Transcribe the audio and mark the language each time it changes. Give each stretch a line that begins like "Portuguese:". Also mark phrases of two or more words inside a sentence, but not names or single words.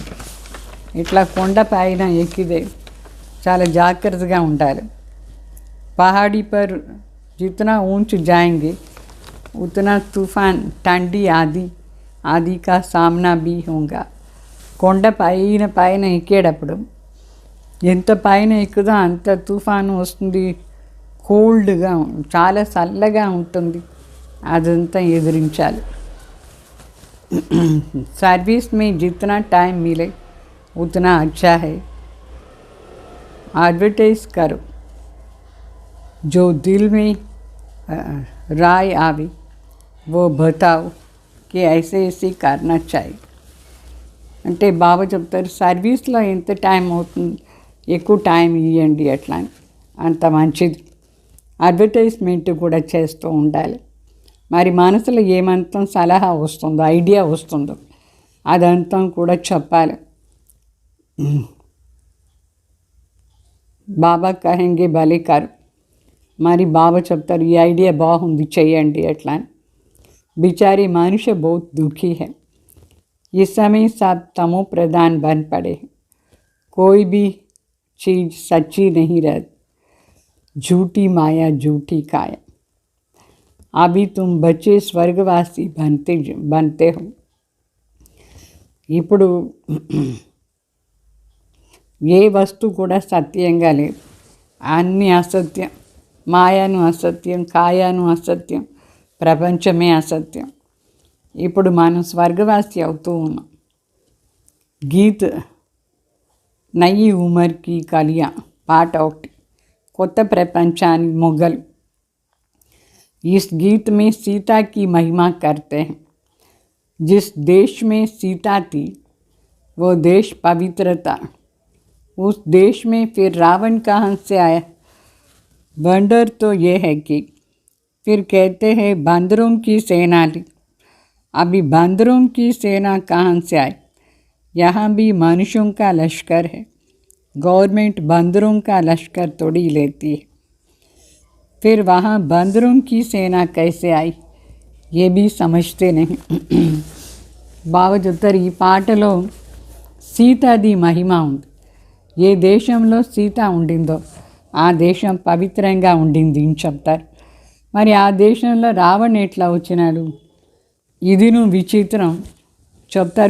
Telugu: ఇట్లా కొండ పైన ఎక్కిదే చాలా జాగ్రత్తగా ఉండాలి.
Hindi: पहाड़ी पर जितना ऊंच जाएंगे उतना तूफान ठंडी आदि का सामना भी होगा.
Telugu: కొండ పైన పైన ఎక్కేటప్పుడు ఎంత పైన ఎక్కుదో అంత తుఫాను వస్తుంది, కోల్డ్గా చాలా చల్లగా ఉంటుంది, అదంతా ఎదిరించాలి.
Hindi: सर्विस में जितना टाइम मिले उतना अच्छा है. एडवर्टाइज करो, जो दिल में राय आवे वो बताओ कि ऐसे ऐसे करना चाहिए.
Telugu: అంటే బాబా చెప్తారు సర్వీస్లో ఎంత టైం అవుతుంది, ఎక్కువ టైం ఇవ్వండి, అట్లా అంత మంచిది. అడ్వర్టైజ్మెంట్ కూడా చేస్తూ ఉండాలి. మరి మనసులో ఏమంతం సలహా వస్తుందో ఐడియా వస్తుందో అదంతా కూడా చెప్పాలి. బాబా
Hindi: कहेंगे भले करो,
Telugu: మరి బాబా చెప్తారు ఈ ఐడియా బాగుంది చేయండి అట్లా.
Hindi: बिचारे मनुष्य बहुत दुखी है. इस समय सब तमो प्रधान बन पड़े. कोई भी चीज़ सच्ची नहीं रहती, झूठी माया झूठी काया. अभी तुम बच्चे स्वर्गवासी बनते हो.
Telugu: ఇప్పుడు ఏ వస్తువు కూడా సత్యంగా లేదు, అన్నీ అసత్యం. మాయను అసత్యం, కాయాను అసత్యం, ప్రపంచమే అసత్యం. ఇప్పుడు మనం స్వర్గవాసి అవుతూ ఉన్నాం.
Hindi: गीत नई उमर की कलियाँ
Telugu: పాట ఒకటి, కొత్త ప్రపంచానికి మొగ్గలు.
Hindi: इस गीत में सीता की महिमा करते हैं. जिस देश में सीता थी वो देश पवित्र था. उस देश में फिर रावण कहाँ से आया? वंडर तो ये है कि फिर कहते हैं बंदरों की सेना ली. अभी बंदरों की सेना कहाँ से आई? यहाँ भी मनुष्यों का लश्कर है. गवर्नमेंट बंदरों का लश्कर तोड़ी लेती है. फिर वहाँ बंदरों की सेना कैसे आई ये भी समझते नहीं.
Telugu: బాబా చెప్తారు ఈ పాటలో సీతాది మహిమ ఉంది. ఏ దేశంలో సీత ఉండిందో ఆ దేశం పవిత్రంగా ఉండింది అని చెప్తారు. మరి ఆ దేశంలో రావణ ఎట్లా వచ్చినాడు? ఇదిను విచిత్రం చెప్తారు.